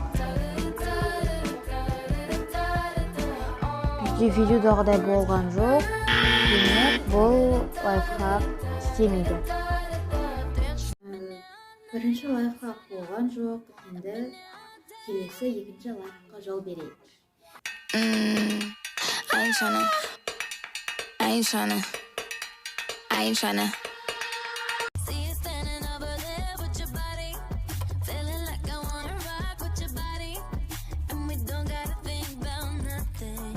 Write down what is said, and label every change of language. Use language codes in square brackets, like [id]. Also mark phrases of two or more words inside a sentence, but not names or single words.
[kk] Бізде видеодағыдай болған жоқ. Демек, бұл лайфхак істемейді. Бірінші лайфхак болған жоқ. Енді келесі екінші лайфхакқа жол берейік. [en] I ain't tryna. See you standing over there with your body, feeling like I wanna rock with your body, and we don't gotta think about nothing.